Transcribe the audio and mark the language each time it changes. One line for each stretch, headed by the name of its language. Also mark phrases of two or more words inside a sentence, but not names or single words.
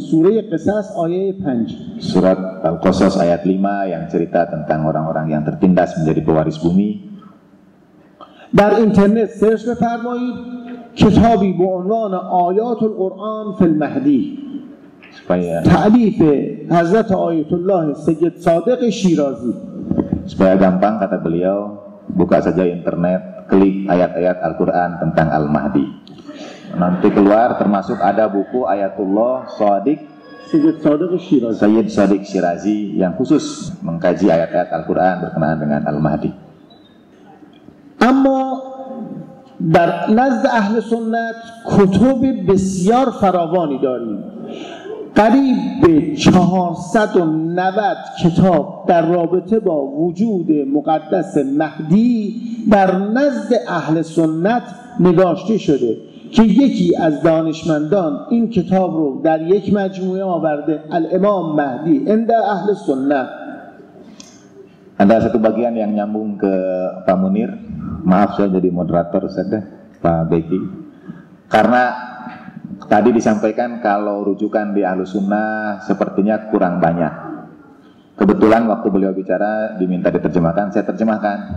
Persian: سوره قصص ayat 5.
Indonesian: Surat Al-Qasas ayat 5 yang cerita tentang orang-orang yang tertindas menjadi pewaris bumi.
Persian: در اینترنت سرچ بفرمایید کتابی با عنوان آیات القرآن فی المهدی تألیف حضرت آیت الله سید صادق شیرازی.
Indonesian: Supaya gampang kata beliau, buka saja internet, klik ayat-ayat Al-Quran tentang Al-Mahdi. Nanti keluar termasuk ada buku Ayatullah Shadiq Sayyid Sadiq Shirazi. Sayyid Sadiq Shirazi yang khusus mengkaji ayat-ayat Al-Quran berkenaan dengan Al-Mahdi.
Persian: اما در نزد اهل سنت کتب بسیار فراوانی داریم، قریب به 490 کتاب در رابطه با وجود مقدس مهدی در نزد اهل سنت نگاشته شده که یکی از دانشمندان این کتاب رو در یک مجموعه آورده، الامام مهدی عند اهل سنت.
Indonesian: Ada satu bagian yang nyambung ke Pak Munir. Maaf saya jadi moderator saja, Pak Beki. Karena tadi disampaikan kalau rujukan di Ahlus Sunnah sepertinya kurang banyak. Kebetulan waktu beliau bicara diminta diterjemahkan, saya terjemahkan.